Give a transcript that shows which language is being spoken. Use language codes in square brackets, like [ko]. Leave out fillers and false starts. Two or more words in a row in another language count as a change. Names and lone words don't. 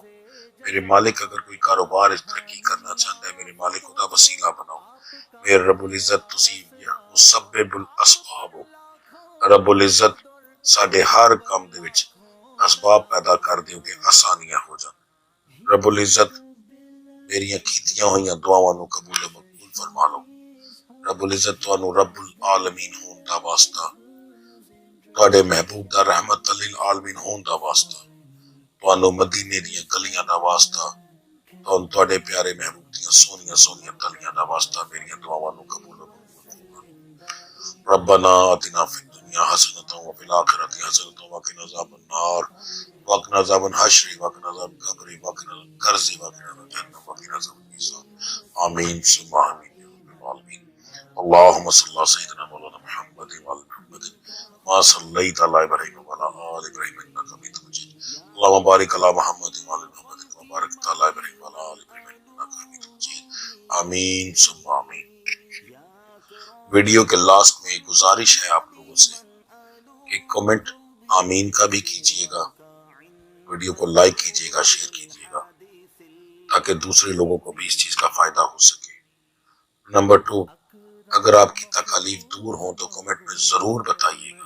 [ur] میرے مالک اگر کوئی کاروبار ترقی کرنا چاہتا ہے میرے مالک خدا وسیلہ بناؤ۔ [pa] میرے رب العزت تسی مسبب الاسباب ہو، رب العزت ساڈے ہر کام دے وچ اسباب پیدا کر دیو کہ آسانیاں ہو جان۔ رب العزت میریاں کیتیاں ہوئیاں دعاواں نو قبول و مقبول فرما لو۔ رب العزت تانوں رب العالمین ہون دا واسطہ، تواڈے محبوب دا رحمت للعالمین ہون دا واسطہ، تانوں مدینے دیاں گلیاں دا واسطہ، تواڈے پیارے محبوب دیاں سونیاں سونیاں گلیاں دا واسطہ میریاں دعاواں نو قبول و مقبول فرما لو۔ [ar] ربنا آتنا فی الدنیا حسنۃ وفی الآخرۃ حسنۃ وقنا عذاب النار وقنا عذاب الحشر وقنا عذاب القبر وقنا القرض وقنا جہنم وقنا عذاب المیزان آمین ثم آمین یا رب العالمین۔ اللهم صل على سيدنا مولانا محمد وعلى محمد ما صليت على ابراهيم وعلى ال ابراهيم انك حميد مجيد اللهم بارك على محمد وعلى محمد كما باركت على ابراهيم وعلى ال ابراهيم انك حميد مجيد آمین ثم آمین۔ [ur] ویڈیو کے لاسٹ میں ایک گزارش ہے آپ لوگوں سے کہ کمنٹ آمین کا بھی کیجئے گا، ویڈیو کو لائک کیجئے گا، شیئر کیجئے گا تاکہ دوسرے لوگوں کو بھی اس چیز کا فائدہ ہو سکے۔ نمبر 2، اگر آپ کی تکالیف دور ہوں تو کمنٹ میں ضرور بتائیے گا۔